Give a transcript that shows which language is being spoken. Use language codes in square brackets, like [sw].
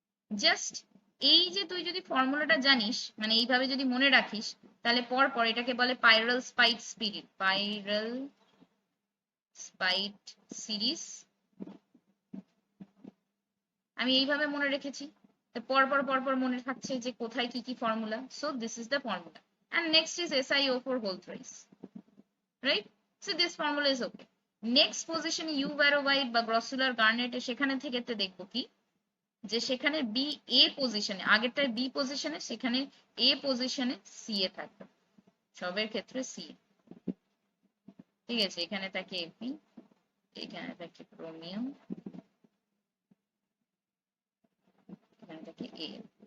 [bn] Just এই যে তুই যদি ফর্মুলাটা জানিস, মানে এইভাবে যদি মনে রাখিস, তাহলে পর পর এটাকে বলে পাইরাল স্পাইট স্পিরিট, পাইরাল স্পাইট সিরিজ, আমি এইভাবে মনে রেখেছি, পর পর পর পর মনে থাকছে যে কোথায় কি কি formula. [en] So this is the formula, and next is SiO4 whole thrice, right? So this formula is okay. [bn] Next position ইউভেরোভাইট বা গ্রসুলার গার্নেট, সেখানে থেকে দেখবো কি যে সেখানে বি এ পজিশনে, আগেরটায় বি পজিশনে, সেখানে এ পজিশনে সি এ থাকবে, সবের ক্ষেত্রে সি, ঠিক আছে। এখানে থাকে এপি, এখানে থাকে ক্রোমিয়াম, এখানে এটাকে AL।